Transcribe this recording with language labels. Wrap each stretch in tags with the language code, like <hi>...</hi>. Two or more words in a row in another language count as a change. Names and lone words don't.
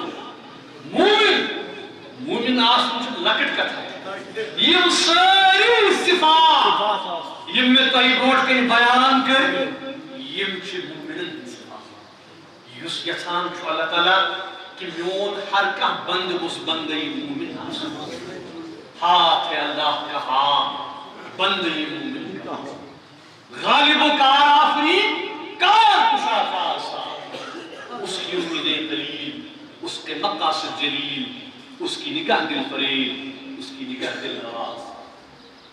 <ks>مومن آسن چھ لکٹ کتھا یم ساری صفات یم میں تۄہہِ برونٛٹھ کَنہِ بیان کٔر یم چھ مومنن صفات یُس یژھان چھُ اللہ تعالیٰ کہ میون ہر کانٛہہ بندٕ گوٚژھ بندٕے مومن آسُن</ks> <ur>ہاتھ ہے اللہ کا ہاتھ بندٕے مومن کا غالب و کار آفرین کار کشا کار صاحب اس کی امید دلیل اس کے مقاصد جلیل اس کی نگاہ دل فریب اس کی نگاہ دل نواز</ur>